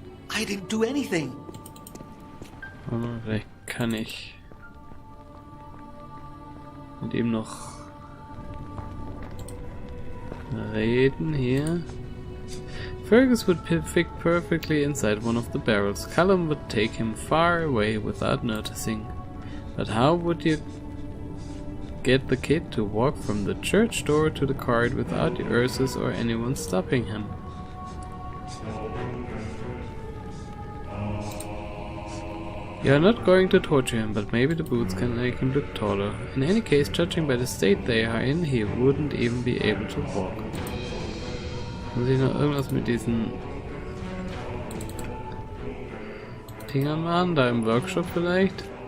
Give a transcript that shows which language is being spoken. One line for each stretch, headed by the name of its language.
English: I didn't do anything.
German: Vielleicht kann ich mit ihm noch reden hier.
English: Fergus would fit perfectly inside one of the barrels. Callum would take him far away without noticing. But how would you get the kid to walk from the church door to the cart without the Ursus or anyone stopping him? You are not going to torture him, but maybe the boots can make him look taller. In any case, judging by the state they are in, he wouldn't even be able to walk.
German: Muss ich noch irgendwas mit diesen Dingern machen? Da im Workshop vielleicht?